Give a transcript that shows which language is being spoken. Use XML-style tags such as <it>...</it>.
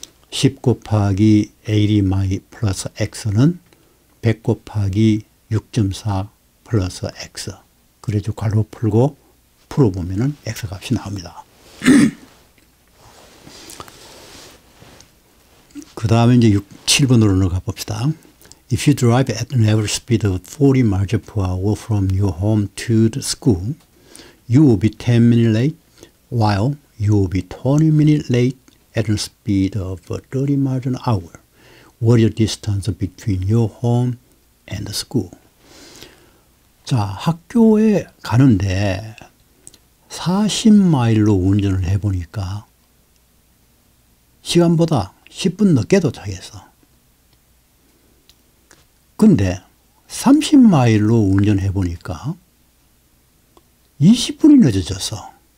<ko>10 곱하기 80마이 플러스 x는 100 곱하기 6.4 플러스 x. 그래서 괄호 풀고 풀어보면은 x 값이 나옵니다. 그 다음에 이제 7번으로 넘어가 봅시다.</ko> <en>If you drive at an average speed of 40 miles per hour from your home to the school, you will be 10 minutes late, while you will be 20 minutes late at a speed of 30 miles an hour. What is the distance between your home and the school?</en> <ko>자, 학교에 가는데 40마일로 운전을 해보니까 시간보다 10분 늦게 도착했어. 근데 30마일로 운전해보니까 20분이 늦어졌어.</ko>